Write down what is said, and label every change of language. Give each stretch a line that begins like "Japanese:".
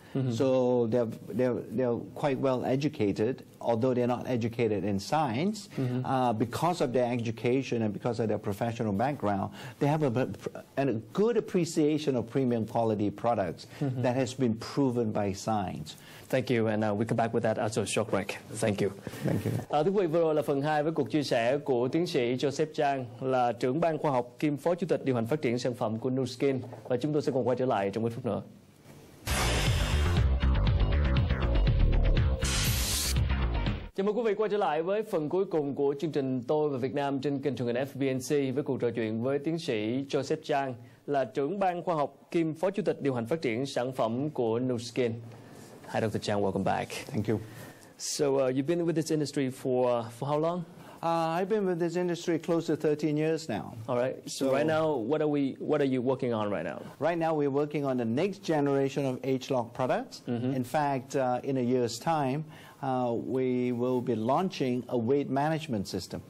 English: So they're quite well educated, although they're not educated in science. Because of their education and because of their professional background, they have a good appreciation of premium quality products that has been proven by science. Thank you, and we come back with that after a short break. Thank you. Thank you.
Vietnamese: Thưa quý vị, vừa rồi là phần 2 với cuộc chia sẻ của tiến sĩ Joseph Chang, là trưởng ban khoa học kiêm phó chủ tịch điều hành phát triển sản phẩm của NuSkin, và chúng tôi sẽ còn quay trở lại trong ít phút nữa. Chào mừng quý vị quay trở lại với phần cuối cùng của chương trình Tôi và Việt Nam trên kênh truyền hình FBNC với cuộc trò chuyện với tiến sĩ Joseph Chang, là trưởng ban khoa học kiêm phó chủ tịch điều hành phát triển sản phẩm của NuSkin.
English: Hi, Dr. Chang. Welcome back. Thank you. So you've been with this industry for how long? I've been with this industry close to 13 years now. All right. So right now, what are you working on right now? Right now, we're working on the next generation of ageLOC products. In fact, in a year's time, we will be launching a weight management system.